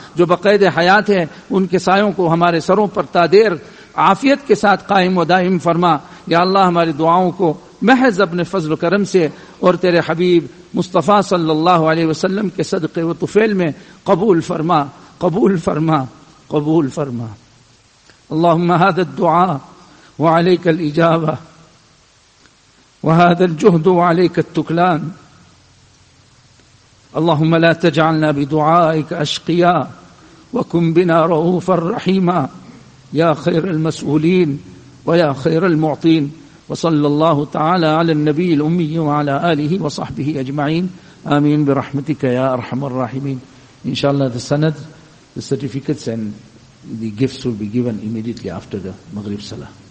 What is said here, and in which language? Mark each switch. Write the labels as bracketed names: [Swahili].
[Urdu] جو بقید حیات ہیں ان کے سایوں کو ہمارے سروں پر تادیر عافیت کے ساتھ قائم و دائم فرما. یا اللہ ہماری دعاؤں کو محض اپنے فضل و کرم سے اور تیرے حبیب مصطفیٰ صلی اللہ علیہ وسلم کے صدقے و طفیل میں قبول فرما، قبول فرما، قبول فرما. [Arabic] اللهم هذا الدعاء وعليك الإجابة، وهذا الجهد وعليك التكلان. اللهم لا تجعلنا بدعائك أشقياء، وكن بنا رؤوفا رحيما، يا خير المسؤولين ويا خير المعطين. وصلى الله تعالى على النبي الأمي وعلى آله وصحبه أجمعين. آمين برحمتك يا أرحم الراحمين. إن شاء الله السند، [English] the certificates and the gifts will be given immediately after the Maghrib Salah.